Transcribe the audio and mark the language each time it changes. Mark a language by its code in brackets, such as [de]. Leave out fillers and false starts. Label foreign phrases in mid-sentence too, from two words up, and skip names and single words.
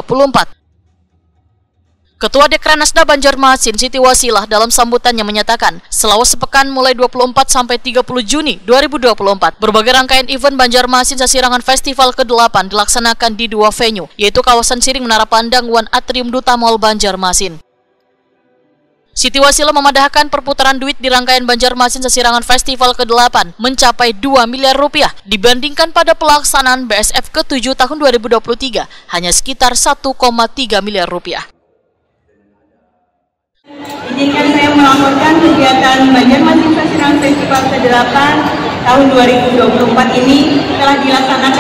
[id] Ketua Dekranasda Banjarmasin Siti Wasilah dalam sambutannya menyatakan, selama sepekan mulai 24 sampai 30 Juni 2024, berbagai rangkaian event Banjarmasin Sasirangan Festival ke-8 dilaksanakan di 2 venue, yaitu kawasan Siring Menara Pandang, Wan Atrium Duta Mall Banjarmasin. Siti Wasilah memadahkan perputaran duit di rangkaian Banjarmasin Sasirangan Festival ke-8 mencapai 2 miliar rupiah dibandingkan pada pelaksanaan BASF ke-7 tahun 2023 hanya sekitar 1,3 miliar rupiah. Izinkan saya melaporkan kegiatan Banjarmasin Sasirangan Festival ke-8 tahun 2024 ini telah dilaksanakan